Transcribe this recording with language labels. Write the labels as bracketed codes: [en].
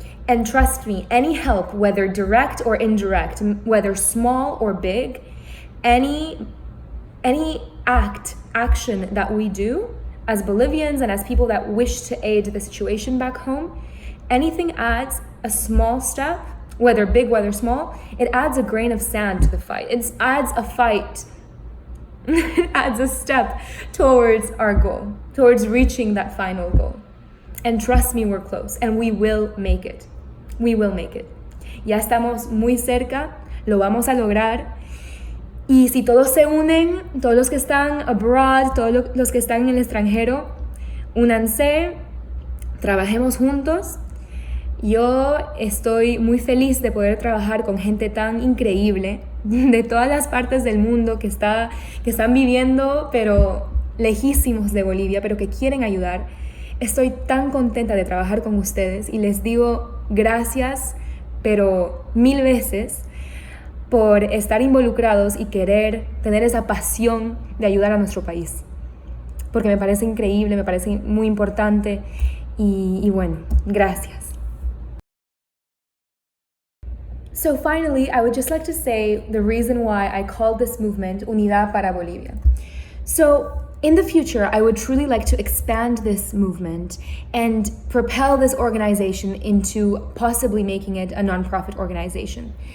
[en] And trust me, any help, whether direct or indirect, whether small or big, any action that we do as Bolivians and as people that wish to aid the situation back home, anything adds a small step, whether big, whether small, it adds a grain of sand to the fight. It adds a fight. It adds a step towards our goal, towards reaching that final goal. And trust me, we're close, and we will make it. We will make it. [es] Ya estamos muy cerca, lo vamos a lograr. Y si todos se unen, todos los que están abroad, todos los que están en el extranjero, únanse, trabajemos juntos. Yo estoy muy feliz de poder trabajar con gente tan increíble de todas las partes del mundo que están viviendo, pero lejísimos de Bolivia, pero que quieren ayudar. Estoy tan contenta de trabajar con ustedes y les digo gracias, pero 1000 veces, por estar involucrados y querer tener esa pasión de ayudar a nuestro país. Porque me parece increíble, me parece muy importante y bueno, gracias. [en] So finally, I would just like to say the reason why I called this movement Unidad Para Bolivia. So in the future, I would truly like to expand this movement and propel this organization into possibly making it a nonprofit organization.